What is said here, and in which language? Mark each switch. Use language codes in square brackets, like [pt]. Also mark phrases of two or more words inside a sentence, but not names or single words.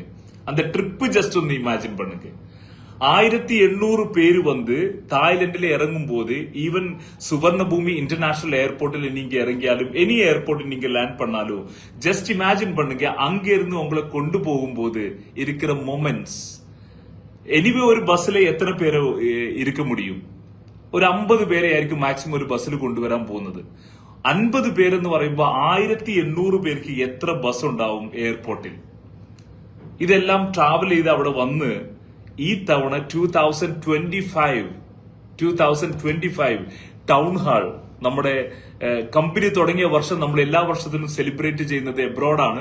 [ta] அந்த ட்ரிப் ஜஸ்ட் ஒன்னு இமேஜின் பண்ணுங்க. 1800 பேரு தாய்லாந்துல இறங்கும் போது, ஈவன் சுவர்ணபூமி [en] international airportல [ta] நீங்க இறங்கியாலும், [en] any airport [ta] நீங்க லேண்ட் பண்ணாலும், [en] just imagine [ta] பண்ணுங்க, அங்க இருந்து உங்களை கொண்டு போகும்போது இருக்கிற மொமெண்ட்ஸ். [ml] എനിവേ ഒരു ബസ്സിലെ എത്ര പേര് [ta] இருக்க முடியும்? [ml] ഒരു 50 പേരെ ആയിരിക്കും മാക്സിമം ഒരു ബസ്സിൽ കൊണ്ടുവരാൻ പോകുന്നത്. 50 പേരെന്ന് പറയുമ്പോൾ 1800 പേർക്ക് എത്ര ബസ് ഉണ്ടാവും എയർപോർട്ടിൽ? ഇതെല്ലാം ട്രാവൽ ചെയ്ത് അവിടെ വന്ന് ഈ തവണ 2025 [en] town hall, [ml] നമ്മുടെ കമ്പനി തുടങ്ങിയ വർഷം നമ്മൾ എല്ലാ വർഷത്തിലും സെലിബ്രേറ്റ് ചെയ്യുന്നത് എബ്രോഡാണ്.